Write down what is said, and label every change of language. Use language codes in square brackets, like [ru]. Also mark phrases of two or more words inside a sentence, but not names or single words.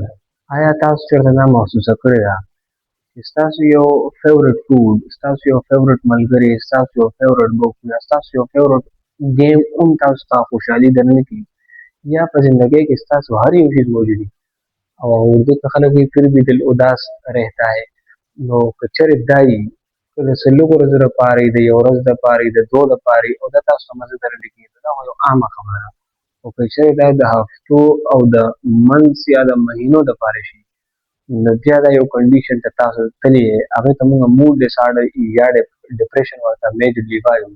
[ps] آیا تاسو چیرته دا محسوسه کړې ده چې ستاسو یو [en] favourite food, [ps] ستاسو یو فیورټ ملګری، ستاسو یو [en] favourite book [ps] یا ستاسو یو [en] favourite game [ps] هم تاسو ته خوشحالي درنه کړي یا په زندګۍ کې ستاسو هر یو چیز موجود وي او اردو کې خلک وایي [ur] پھر بھی دل اداس رہتا ہے. [ps] نو که چېرې دا وي که د څلورو ورځو دپاره وي، د یو ورځ دپاره وي، د دوو دپاره وي او دا تاسو ته مزه درنه کړي، دا خو یو عامه خبره ده. خو که چېرې دا د هفتو او د منث یا د مهینو دپاره شي نو بیا دا یو کنډیشن ته تاسو تللی یې، هغې ته موږ [en] mood disorder [ps] یا ډپریشن ورته میجرلی وایو.